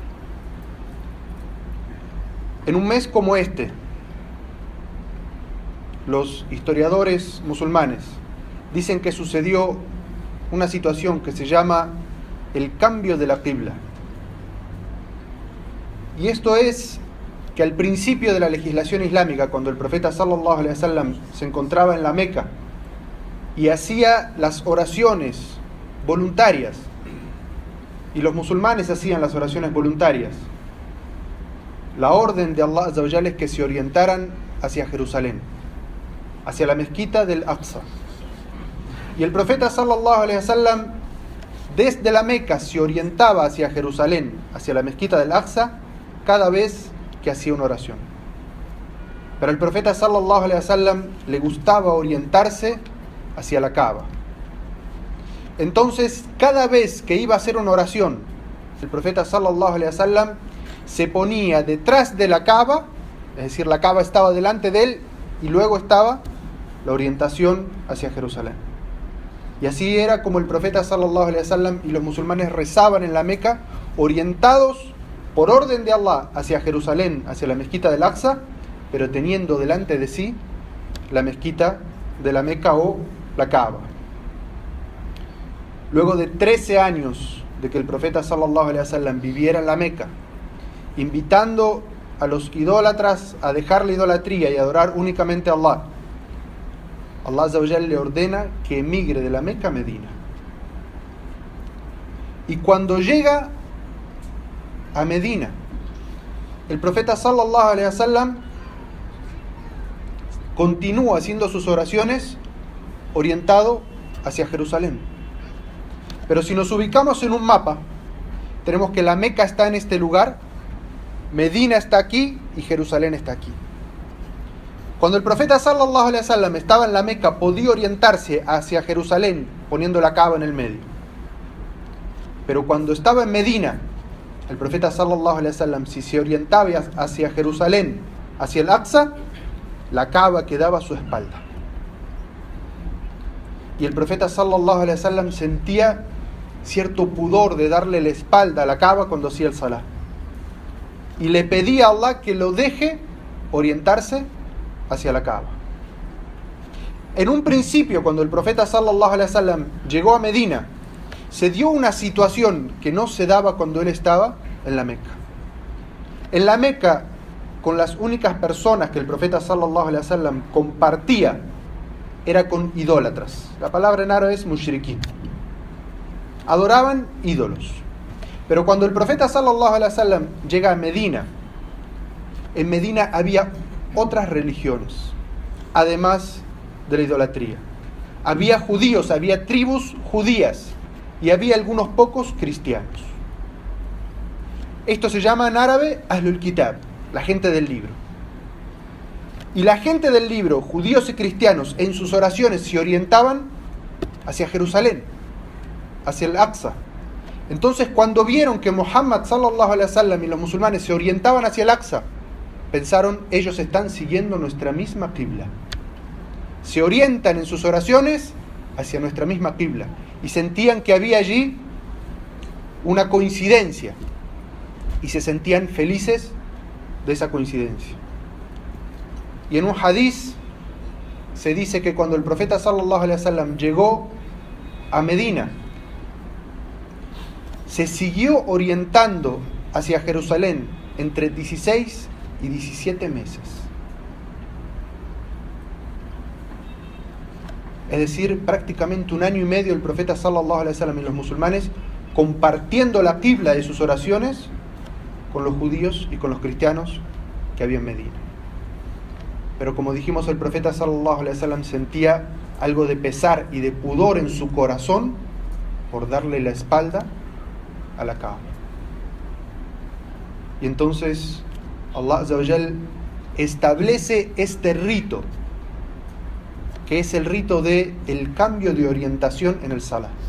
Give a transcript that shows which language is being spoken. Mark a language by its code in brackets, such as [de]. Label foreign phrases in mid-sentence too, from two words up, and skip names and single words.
[es] En un mes como este, los historiadores musulmanes dicen que sucedió una situación que se llama el cambio de la qibla. Y esto es que al principio de la legislación islámica, cuando el profeta [ar] صلى الله عليه وسلم [es] se encontraba en la Meca y hacía las oraciones voluntarias, y los musulmanes hacían las oraciones voluntarias, la orden de Allah [ar] عز وجل [es] es que se orientaran hacia Jerusalén, hacia la mezquita del Aqsa. Y el profeta [ar] صلى الله عليه وسلم [es] desde la Meca se orientaba hacia Jerusalén, hacia la mezquita del Aqsa, cada vez que hacía una oración. Pero al profeta [ar] صلى الله عليه وسلم [es] le gustaba orientarse hacia la Kaaba. Entonces, cada vez que iba a hacer una oración, el profeta [ar] صلى الله عليه وسلم [es] se ponía detrás de la Kaaba, es decir, la Kaaba estaba delante de él y luego estaba la orientación hacia Jerusalén. Y así era como el profeta [ar] صلى الله عليه وسلم [es] y los musulmanes rezaban en la Meca, orientados por orden de Allah hacia Jerusalén, hacia la mezquita del Aqsa, pero teniendo delante de sí la mezquita de la Meca o la Kaaba. Luego de 13 años de que el profeta [ar] صلى الله عليه وسلم [es] viviera en la Meca, invitando a los idólatras a dejar la idolatría y adorar únicamente a Allah, Allah [ar] عز وجل [es] le ordena que emigre de la Meca a Medina. Y cuando llega a Medina, el profeta [ar] صلى الله عليه وسلم [es] continúa haciendo sus oraciones orientado hacia Jerusalén. Pero si nos ubicamos en un mapa, tenemos que la Meca está en este lugar, Medina está aquí y Jerusalén está aquí. Cuando el profeta [ar] صلى الله عليه وسلم [es] estaba en la Meca, podía orientarse hacia Jerusalén poniendo la Kaaba en el medio. Pero cuando estaba en Medina, el profeta [ar] صلى الله عليه وسلم, [es] si se orientaba hacia Jerusalén, hacia el Aqsa, la Kaaba quedaba a su espalda. Y el profeta [ar] صلى الله عليه وسلم [es] sentía cierto pudor de darle la espalda a la Kaaba cuando hacía el salah. Y le pedía a Allah que lo deje orientarse hacia la Kaaba. En un principio, cuando el profeta [ar] صلى الله عليه وسلم [es] llegó a Medina, se dio una situación que no se daba cuando él estaba en la Meca. En la Meca, con las únicas personas que el profeta [ar] صلى الله عليه وسلم [es] compartía era con idólatras. La palabra en árabe es mushrikin. Adoraban ídolos. Pero cuando el profeta [ar] صلى الله عليه وسلم [es] llega a Medina, en Medina había otras religiones, además de la idolatría. Había judíos, había tribus judías y había algunos pocos cristianos. Esto se llama en árabe [ar] أهل الكتاب, [es] la gente del libro. Y la gente del libro, judíos y cristianos, en sus oraciones se orientaban hacia Jerusalén, hacia el Aqsa. Entonces, cuando vieron que Muhammad [ar] صلى الله عليه وسلم [es] y los musulmanes se orientaban hacia el Aqsa, pensaron: ellos están siguiendo nuestra misma qibla. Se orientan en sus oraciones hacia nuestra misma qibla. Y sentían que había allí una coincidencia y se sentían felices de esa coincidencia. Y en un hadiz se dice que cuando el profeta [ar] صلى الله عليه وسلم [es] llegó a Medina, se siguió orientando hacia Jerusalén entre 16 y 17 meses. Es decir, prácticamente 1 año y medio el profeta [ar] صلى الله عليه وسلم [es] y los musulmanes compartiendo la qibla de sus oraciones con los judíos y con los cristianos que había en Medina. Pero como dijimos, el profeta [ar] صلى الله عليه وسلم [es] sentía algo de pesar y de pudor en su corazón por darle la espalda a la Kaaba. Y entonces Allah [ar] عز وجل [es] establece este rito, que es el rito del cambio de orientación en el Salah.